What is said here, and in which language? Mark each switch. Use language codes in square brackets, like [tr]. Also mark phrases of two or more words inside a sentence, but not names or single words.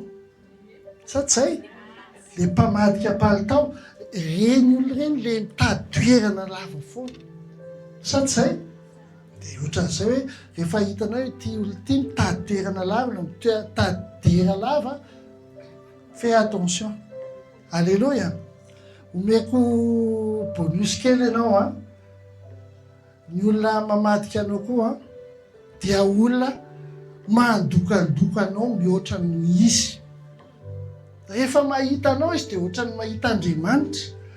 [mg] Sa tsy zay? Le mpamadika palitao reny olona reny le mitady toerana lava foana. Sa tsy zay? Dia ohatran'izay hoe rehefa hitanao hoe ity olona ity mitady toerana lava na mitady dera lava, [fr] fais attention. Alléluia. [mg] Omeko bonus kely ianao ny olona mamadika anao koa dia olona mandokandokanao mihoatra ny izy. Rehefa mahita anao izy dia ohatran'ny mahita Andriamanitra.